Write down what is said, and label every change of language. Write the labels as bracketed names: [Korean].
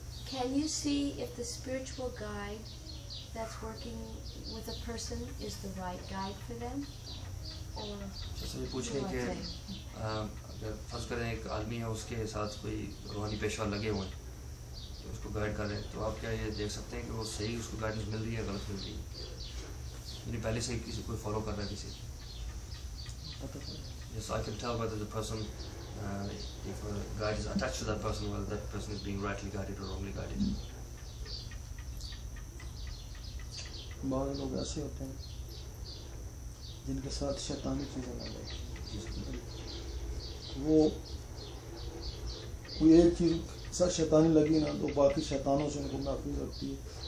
[English] Can you see if the spiritual guide that's working with a person is the right guide for them? Or [Hindi] जैसे पूछें कि अगर फर्ज करें एक आदमी है, उसके साथ कोई रूहानी पेशवा लगे हुए हैं, तो उसको गाइड कर रहे हैं, तो आप क्या ये देख सकते हैं कि वो सही उसको गाइडेंस मिल रही है, गलत मिल रही है, यानी पहले से ही किसी कोई फॉलो कर रहा है किसी. [English] Yes, I can tell whether the person, if a guide is attached to that person, whether that person is being rightly guided or wrongly guided. [Hindi] बहुत लोग ऐसे होते हैं जिनके साथ शैतानी चीज़ें लग गई. वो कोई एक चीज़ साथ शैतानी लगी ना, तो बाकी शैतानों से उनको महफूज रखती है.